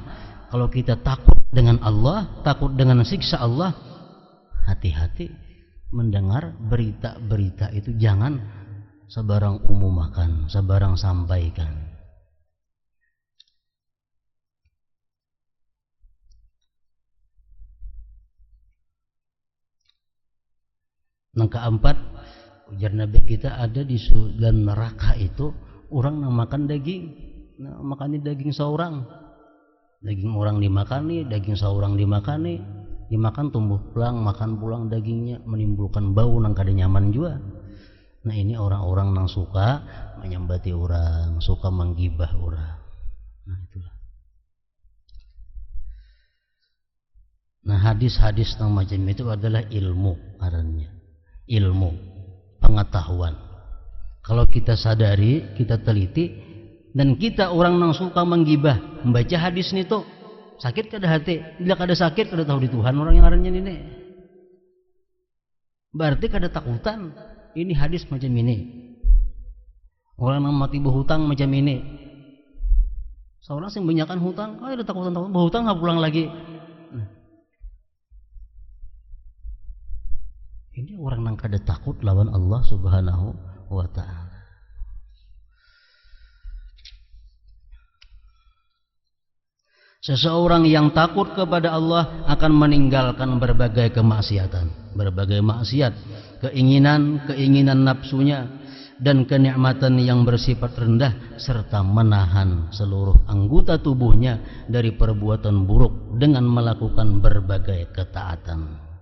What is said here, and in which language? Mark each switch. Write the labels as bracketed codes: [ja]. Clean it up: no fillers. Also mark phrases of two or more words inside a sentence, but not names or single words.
[id] Kalau kita takut dengan Allah, takut dengan siksa Allah, hati-hati mendengar berita-berita itu, jangan sebarang umumkan, sebarang sampaikan. Yang keempat, ujar Nabi kita, ada di dalam neraka itu orang yang makan daging. [bjn] Nah, makani daging seorang, daging orang dimakani, daging seorang dimakani, dimakan tumbuh pulang, makan pulang dagingnya, menimbulkan bau nang kada nyaman juga. [id] Nah ini orang-orang yang suka menyambati orang, suka menggibah orang. Nah itulah. Nah hadis-hadis yang macam itu adalah ilmu artinya. Ilmu, pengetahuan. Kalau kita sadari, kita teliti, dan kita orang yang suka menggibah, membaca hadis ini tuh sakit kada hati. [bjn] Bila kada sakit kada tahu di Tuhan orang yang artinya ini. Berarti kada takutan. Ini hadis macam ini. [id] Orang yang mati berhutang macam ini. Seorang yang banyakkan hutang, ada takutan berhutang nggak pulang lagi. [bjn] Nah. Ini orang yang kada takut lawan Allah [ar] سبحانه وتعالى. [id] Seseorang yang takut kepada Allah akan meninggalkan berbagai kemaksiatan, berbagai maksiat, keinginan nafsunya dan kenikmatan yang bersifat rendah, serta menahan seluruh anggota tubuhnya dari perbuatan buruk dengan melakukan berbagai ketaatan.